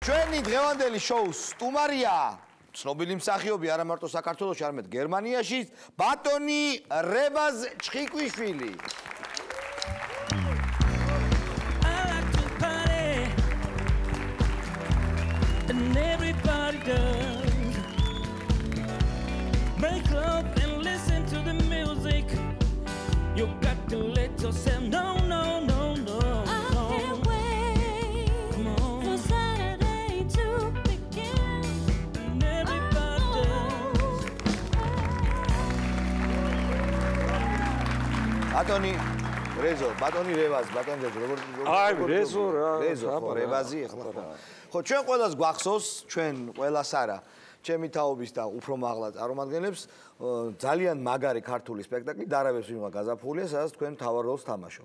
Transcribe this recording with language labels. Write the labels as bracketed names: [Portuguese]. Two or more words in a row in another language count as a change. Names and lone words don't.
[Georgian] ჩვენი დღევანდელი შოუს სტუმარია ცნობილი მსახიობი არა მარტო საქართველოში, არამედ გერმანიაში, ბატონი რევაზ ჩხიკვიშვილი. [English] Break up and listen to the music. You got to let yourself know, no. I can't wait for Saturday to begin. And everybody does. [Georgian] ბატონი რეზო, ბატონი რევაზ, ბატონი როგორ აი რეზო რა. რეზო, ხო, რევაზი ახლა. ხო, ჩვენ ყველას გვახსოვს, ჩვენ ყველას არა. ჩემი თაობის და უფრო მაღლა წარმომადგენლებს ძალიან მაგარი ქართული სპექტაკლი დარაბებს ვინმე გაზაფხულია, სადაც თქვენ მთავარ როლს თამაშობთ.